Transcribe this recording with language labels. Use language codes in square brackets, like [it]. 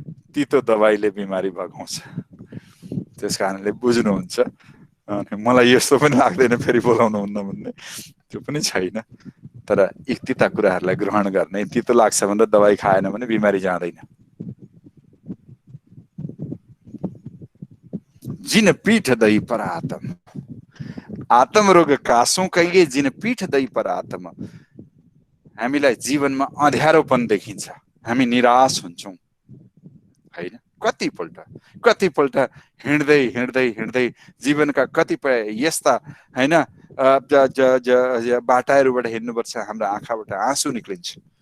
[ne] तितो दबाईले बिमारी भगाउँछ। त्यस कारणले बुझ्नुहुन्छ। अनि मलाई यस्तो पनि लाग्दैन फेरि बोलाउनु हुन्न भन्ने, त्यो पनि छैन। तर एक तिता कुराहरूलाई ग्रहण गर्ने। तितो लाग्छ भनेर दबाई खाएन भने बिमारी जाँदैन। [hi] जिन पीठ दही पर आत्म, आत्म रोग कासों कहिए जिन पीठ दही पर आत्म। [ne] हामीलाई जीवनमा अँध्यारोपन देखिन्छ, हामी निराश हुन्छौँ हैन? कतिपल्ट हिँड्दै हिँड्दै हिँड्दै जीवनका कतिपय यस्ता हैन बाटाहरूबाट हिँड्नुपर्छ, हाम्रो आँखाबाट आँसु निक्लिन्छ।